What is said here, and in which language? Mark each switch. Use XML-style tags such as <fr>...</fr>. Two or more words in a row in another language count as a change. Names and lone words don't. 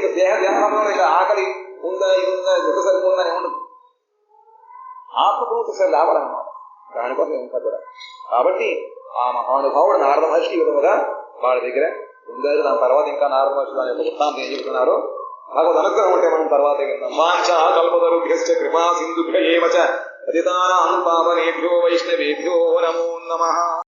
<te>ఇంకా దేహ ధ్యానంలో ఇక ఆకలి ఉందా ఇది ఉందా ఎంత సరిపోందా అని ఉండదు. ఆత్మ ప్రవృత్తి సరి రావాలన్నమాట. దానికోసం ఇంకా కూడా. కాబట్టి ఆ మహానుభావుడు నారద మహర్షి ఈ విధముగా వాళ్ళ దగ్గర ఉందారు. దాని తర్వాత ఇంకా నారద మహర్షి దాని యొక్క వృత్తాంతం ఏం చెబుతున్నారో భగవద్ అనుగ్రహం ఉంటే మనం తర్వాత విందాం.</te> <sa>వాంఛా కల్పతరుభ్యశ్చ కృపా సింధుభ్య ఏవ చ పతితానాం పావనేభ్యో వైష్ణవేభ్యో నమో నమః.</sa>